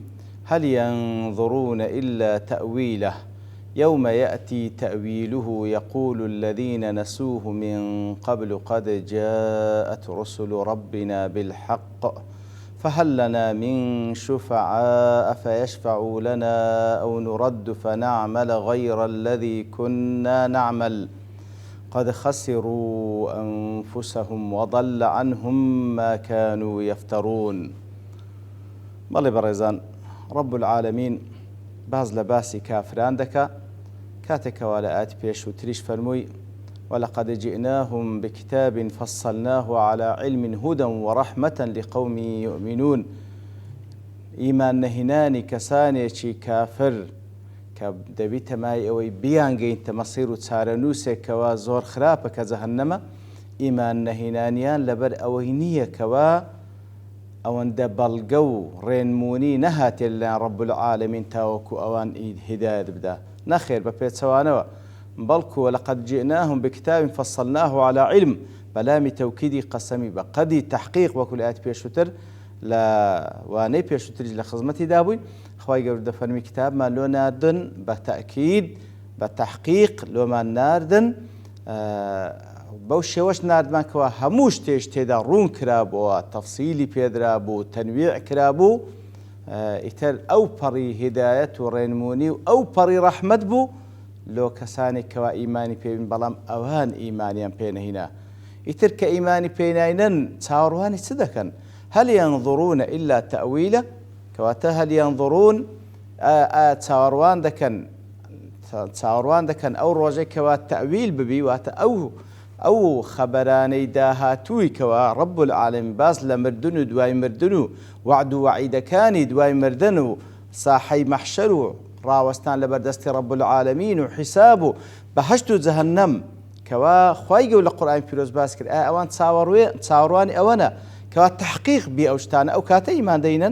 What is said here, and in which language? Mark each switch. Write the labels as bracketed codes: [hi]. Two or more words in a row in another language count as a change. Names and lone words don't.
[ar] هل ينظرون إلا تأويله يوم يأتي تأويله يقول الذين نسوه من قبل قد جاءت رسل ربنا بالحق فهل لنا من شفعاء فيشفعوا لنا أو نرد فنعمل غير الذي كنا نعمل قد خسروا أنفسهم وضل عنهم ما كانوا يفترون. [ckb] بەڵێ بەڕێزان رب العالمين باز لە باسی کافران دەکا کاتێکەوە لە ئاەتی پێشووتریش فەرمووی [ar] ولقد جئناهم بكتاب فصلناه على علم هدى ورحمة لقوم يؤمنون. [ckb] ئیمان نەهێنانی کەسانێکی کافر کە دەبیتە مای ئەوەی بیانگەینتە مەسیر و چارەنووسێکەوە زۆر خراپە کە جەهەنەمە، ئیمان نەهێنانیان لەبەر ئەوەی نییە کەوە ئەوەندە بەڵگە و ڕێنمونی نەهاتێ لەلایەن ڕەب العالەمین تاوەکو ئەوان هیدایەت بدا، نەخێر بە پێچەوانەوە، بەڵکو [ar] وەلەقەد جئناهم بکتاب فصلناه على علم، [ckb] بەلامی تەوکیدی قەسەمی بە قەدی تەحقیق وەکو لە ئاەتی پێشووتر لە وانەی پێشووتریش لە خزمەتیدا بووین. خوای گەورە دەفەرمی کتابمان لۆ ناردن بە تەئکید بە تەحقیق لۆمان ناردن، بەو شێوەش ناردمان کەوە هەموو شتێش تێدا ڕوون کرابووە، تەفسیلی پێدرا بوو، تەنویع کرابوو، ئیتر ئەو پەڕی هیدایەت و ڕێنمونی و ئەو پەڕی ڕەحمەت بوو لۆ کەسانێک کەوا ئیمانی پێبین، بەڵام ئەوان ئیمانیان پێنەهینا. ئیتر کە ئیمانی پێناینن چاوەڕوانی چ دەکەن؟ [ar] هەل ينظرون إلا تأويله، [ckb] کەواتە [ar] هەل ينظرون [ckb] چاوەڕوان دەکەن ئەو ڕۆژەی کەوا تەئویل ببی، واتە ئەو خەبەرانەی داهاتووی کەوا ڕەب العالەمین باس لە مردن و دوای مردن و وعد و وعیدەکانی دوای مردن و ساحەی مەحشەر و ڕاوەستان لە بەردەستی ڕەب العالەمین و حیساب و بەهەشت و جەهەنەم کەوا خوای گەورە لە قورئانی پیرۆز باس کرد، ئەوان چاوەڕوانی ئەوەنە کەوا تەحقیق بی ئەو شتانە، ئەو کاتە ئیمان دەینن.